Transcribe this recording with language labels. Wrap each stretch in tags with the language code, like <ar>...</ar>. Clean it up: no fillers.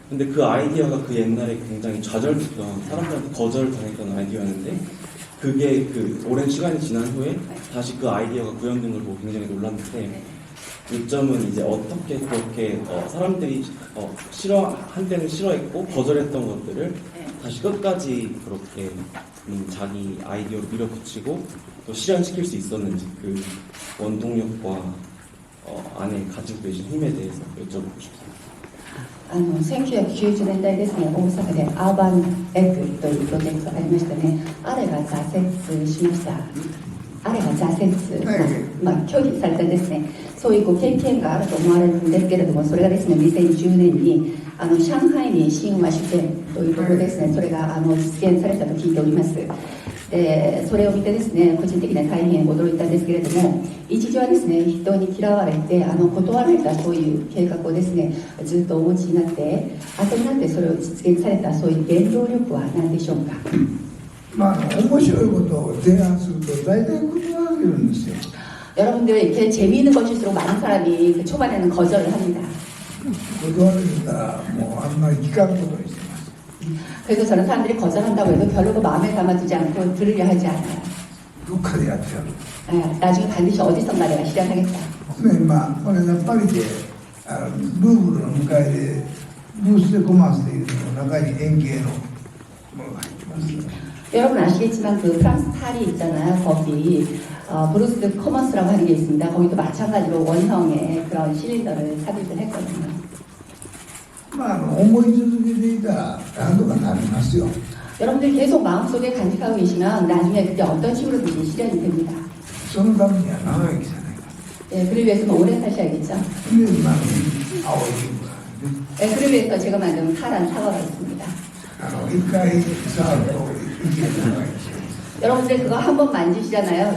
<ko>근데 그 아이디어가 그 옛날에 굉장히 좌절됐던 사람들한테 거절당했던 아이디어였는데 그게 그 오랜 시간이 지난 후에 다시 그 아이디어가 구현된 걸 보고 굉장히 놀랐는데 요점은 이제 어떻게 그렇게 사람들이 한때는 싫어했고 거절했던 것들을 다시 끝까지 그렇게 자기 아이디어로 밀어붙이고 또 실현시킬 수 있었는지 그 원동력과 안에 가지고 계신 힘에 대해서 여쭤보고 싶습니다.</ko> <ja>1990年代ですね、大阪でアーバンエッグというプロジェクトがありましたね。あれが挫折しました。あれが挫折、拒否されたですね、そういうご経験があると思われるんですけれども、それがですね、2010年に上海に新和酒店というところですね、それが実現されたと聞いております。それを見てですね、個人的には大変驚いたんですけれども、一時はですね、人に嫌われて断られたそういう計画をですね、ずっとお持ちになって後になってそれを実現されたそういう原動力は何でしょうか。面白いことを提案すると大体断られるんですよ。</ja> <ko>여러분들 이렇게 재미있는 것일수록 많은 사람이 그 초반에는 거절을 합니다.</ko> <ja>断られたらもうあんまり聞かんことにしてます。</ja> <ko>그래서 저는 사람들이 거절한다고 해도 별로 그 마음에 담아두지 않고 들으려 하지 않아요.</ko> <ja>どっかでやってやる。</ja> <ko>나중에 반드시 어디선가 내가 실현하겠다.</ko> <ja>今これがパリでルーブルの向かいでブース・デ・コマースというの中に円形のものが入ってます。</ja> <ko>여러분 아시겠지만 그 프랑스 파리 있잖아요. 거기 브루스 커머스라고 하는 게 있습니다. 거기도 마찬가지로 원형의 그런 실린더를 삽입을 했거든요.</ko> <ja>思い続けていたら何とかなりますよ。</ja> <ko>여러분들 계속 마음속에 간직하고 계시면 나중에 그게 어떤 식으로든지 실현이 됩니다.</ko> <ja>そのためには長生きじゃないか。</ja> <ko>그를 위해서는 오래 사셔야겠죠.</ko> <ja>で、青いリンゴがね、</ja> <ko>그를 위해서 제가 만든 파란 사과가 있습니다.</ko> <ja>一回触ると生きる長生き。</ja> <ko>여러분들 그거 한 번 만지시잖아요.</ko>